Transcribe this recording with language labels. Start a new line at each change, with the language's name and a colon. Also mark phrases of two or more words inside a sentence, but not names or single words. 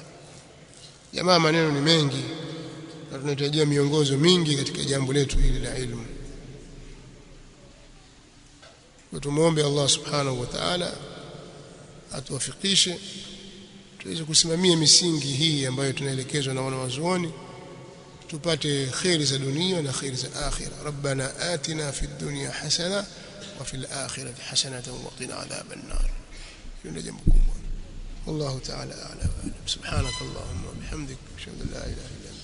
Swahili: Jamaa, maneno ni mengi na tunahitajia miongozo mingi katika jambo letu hili la ilmu. Tumuombe Allah
Arabic: سبحانه وتعالى
Swahili: atuwafikishe tuweze kusimamia misingi hii ambayo tunaelekezwa na wanawazuoni, tupate khairi za dunia na khairi za akhira.
Arabic: ربنا آتنا في الدنيا حسنة وفي الآخرة حسنة وقنا عذاب النار.
Swahili: Hilo jambo kubwa.
Arabic: والله تعالى أعلم. سبحانك اللهم وبحمدك أشهد أن لا إله